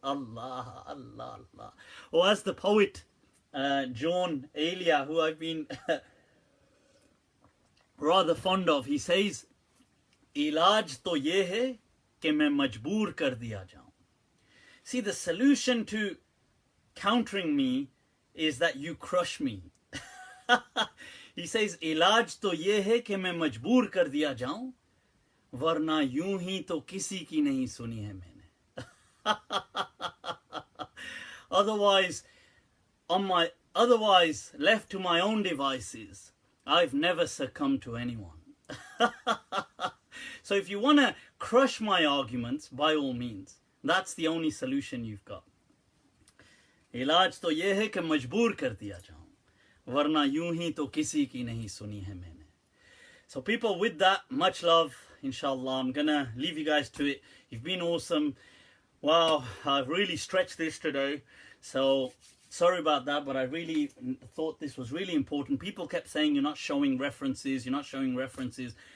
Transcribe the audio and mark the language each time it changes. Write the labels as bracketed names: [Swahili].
[English] Allah, Allah, Allah. Or as the poet John Elia, who I've been rather fond of, he says, [Hindi] "Ilaj to ye hai कि मैं मजबूर कर दिया जाऊं." [English] See, the solution to countering me is that you crush me. He says, [Hindi] इलाज तो ये है कि मैं मजबूर कर दिया जाऊं, वरना यूं ही तो किसी की नहीं सुनी है मैंने. [English] Otherwise, left to my own devices, I've never succumbed to anyone. So if you want to crush my arguments, by all means, that's the only solution you've got. [Hindi] इलाज तो ये है कि मजबूर कर दिया जाऊं, वरना यूं ही तो किसी की नहीं सुनी है मैंने. [English] So people, with that, much love, inshallah. I'm gonna leave you guys to it. You've been awesome. Wow, I've really stretched this today. So sorry about that, but I really thought this was really important. People kept saying you're not showing references, you're not showing references.